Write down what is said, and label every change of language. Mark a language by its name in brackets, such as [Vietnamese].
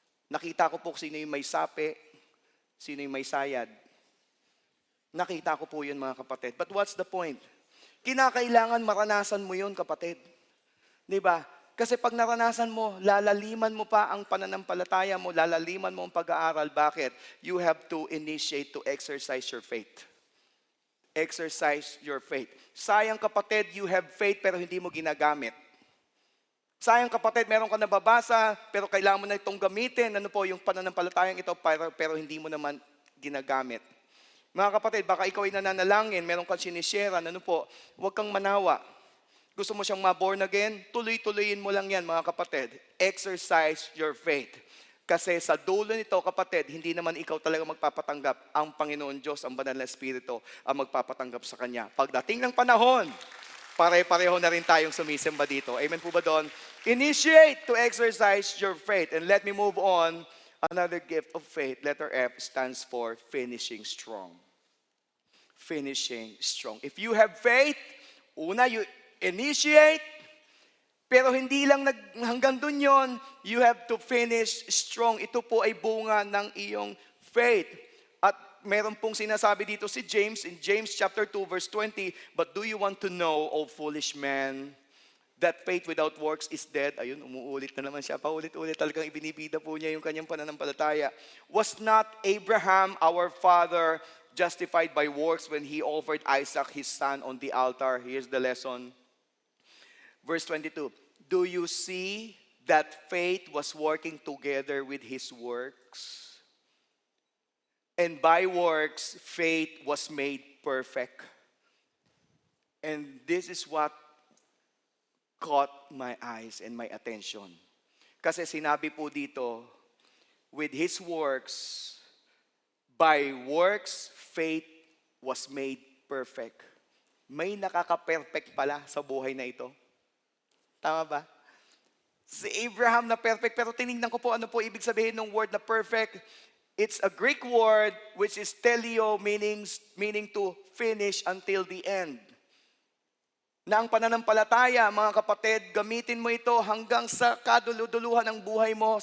[Filipino] Nakita ko po sino yung may sape, sino yung may sayad. Nakita ko po yun mga kapatid. [English] But what's the point? [Filipino] Kinakailangan maranasan mo yun kapatid. Di ba? Kasi pag naranasan mo, lalaliman mo pa ang pananampalataya mo, lalaliman mo ang pag-aaral. Bakit? [English] You have to initiate to exercise your faith. Exercise your faith. [Filipino] Sayang kapatid, [English] you have faith [Filipino] pero hindi mo ginagamit. Sayang kapatid, meron ka nababasa pero kailangan mo na itong gamitin. Ano po yung pananampalatayang ito pero hindi mo naman ginagamit. Mga kapatid, baka ikaw ay nananalangin, meron kang sinishare, ano po, huwag kang manawa. Gusto mo siyang ma-born again? Tuloy-tuloyin mo lang yan mga kapatid. [English] Exercise your faith. [Filipino] Kasi sa dulo nito kapatid, hindi naman ikaw talaga magpapatanggap. Ang Panginoon Diyos, ang Banal na Espiritu, ang magpapatanggap sa Kanya. Pagdating ng panahon, pare-pareho na rin tayong sumisimba dito. Amen po ba doon? [English] Initiate to exercise your faith. And let me move on. Another gift of faith, letter F, stands for finishing strong. Finishing strong. If you have faith, una, you initiate, [Filipino] pero hindi lang hanggang dun yon, [English] you have to finish strong. [Filipino] Ito po ay bunga ng iyong faith. At meron pong sinasabi dito si James, [English] in James chapter 2 verse 20, but do you want to know, O foolish man, that faith without works is dead? [Filipino] Ayun, umuulit na naman siya. Paulit-ulit talagang ibinibida po niya yung kanyang pananampalataya. [English] Was not Abraham, our father, justified by works when he offered Isaac, his son, on the altar? Here's the lesson. Verse 22, do you see that faith was working together with his works? And by works, faith was made perfect. And this is what caught my eyes and my attention. [Filipino] Kasi sinabi po dito, [English] with his works, by works, faith was made perfect. [Filipino] May nakaka-perfect pala sa buhay na ito. Tama ba? Si Abraham na perfect, pero tinignan ko po ano po ibig sabihin ng word na perfect. [English] It's a Greek word which is teleo, meaning to finish until the end. [Filipino] Na ang pananampalataya, mga kapatid, gamitin mo ito hanggang sa kaduluduluhan ng buhay mo.